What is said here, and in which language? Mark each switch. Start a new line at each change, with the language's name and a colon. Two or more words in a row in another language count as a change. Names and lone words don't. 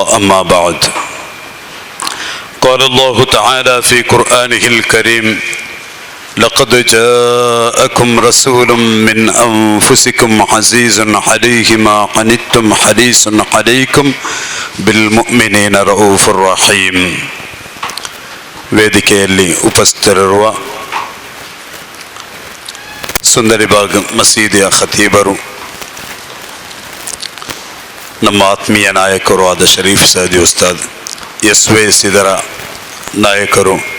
Arabic: أما بعد، قال الله تعالى في قرآنه الكريم: لقد جاءكم رسول من أنفسكم عزيز عليه ما عنتم حريص عليكم بالمؤمنين رؤوف رحيم.
Kannada: ವೇದಿಕೆಯಲ್ಲಿ ಉಪಸ್ಥಿತರಿರುವ ಸುಂದರಿಬಾಗ್ ಮಸೀದಿಯ ಖತೀಬರು, ನಮ್ಮ ಆತ್ಮೀಯ ನಾಯಕರು ಆದ ಶರೀಫ್ ಸೈದಿ ಉಸ್ತಾದ್, ಎಸ್.ವೈ.ಎಸ್ ಇದರ ನಾಯಕರು